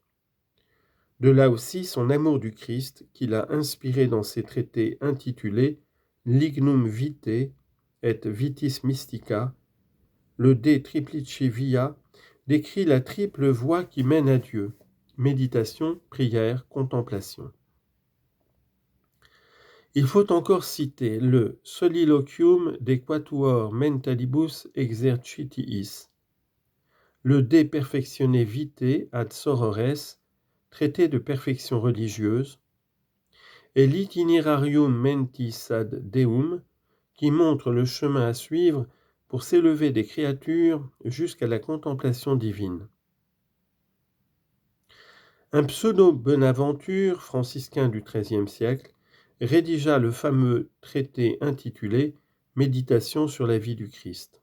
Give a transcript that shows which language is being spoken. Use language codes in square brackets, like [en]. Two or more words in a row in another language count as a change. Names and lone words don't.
[fr] De là aussi son amour du Christ qu'il a inspiré dans ses traités intitulés Lignum Vitae et Vitis Mystica. Le De Triplice Via décrit la triple voie qui mène à Dieu, méditation, prière, contemplation. Il faut encore citer le Soliloquium de Quatuor Mentalibus Exercitiis, le De Perfectione Vitae ad Sorores, traité de perfection religieuse, et l'Itinerarium Mentis ad Deum, qui montre le chemin à suivre pour s'élever des créatures jusqu'à la contemplation divine. Un pseudo-Bonaventure, franciscain du XIIIe siècle, rédigea le fameux traité intitulé « Méditation sur la vie du Christ ».